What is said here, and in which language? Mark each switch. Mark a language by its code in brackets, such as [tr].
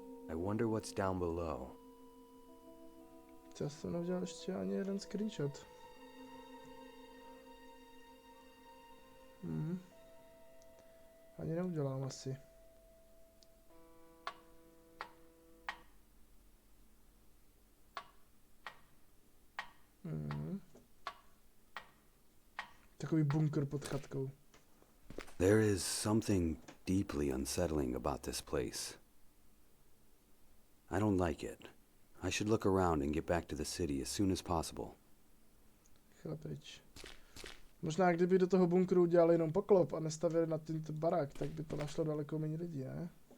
[en] I wonder what's down below. [cs] Já jsem neudělal ještě ani jeden screenshot. Ani neudělám asi. Takový bunkr pod chatkou. [en] There is something deeply unsettling about this place. I don't like it. I should look around and get back to the city as soon as possible. [cs] Chlapič. Možná kdyby do toho bunkru udělali jenom poklop a nestavili na tento barák, tak by to našlo daleko méně lidí, ne?